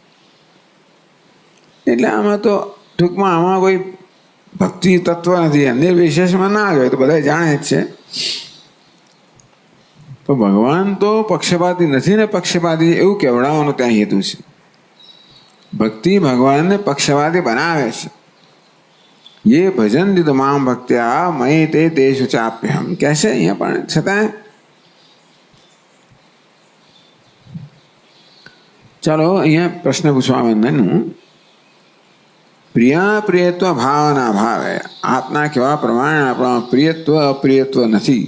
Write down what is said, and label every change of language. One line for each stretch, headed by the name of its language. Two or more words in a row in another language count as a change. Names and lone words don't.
Gujarati: એટલે આમાં તો ટૂંકમાં આમાં કોઈ ભક્તિ તત્વ નથી. અન્ય વિશેષમાં ના આવે તો બધા જાણે જ છે. તો ભગવાન તો પક્ષપાતી નથી ને પક્ષપાતી એવું કહેવડાવવાનો ત્યાં હેતુ છે. ભક્તિ ભગવાનને પક્ષપાતી બનાવે છે.
Sanskrit: ये भजन्ति तो माम भक्त्या मयि ते तेषु चाप्यहम,
Gujarati: કહેશે અહીંયા પણ છતાં ચાલો અહીંયા પ્રશ્ન પૂછવા બંધનનું. પ્રિયા પ્રિયત્વ ભાવના ભાવે, આપના કહેવા પ્રમાણે આપણા પ્રિયત્વ અપ્રિયત્વ નથી.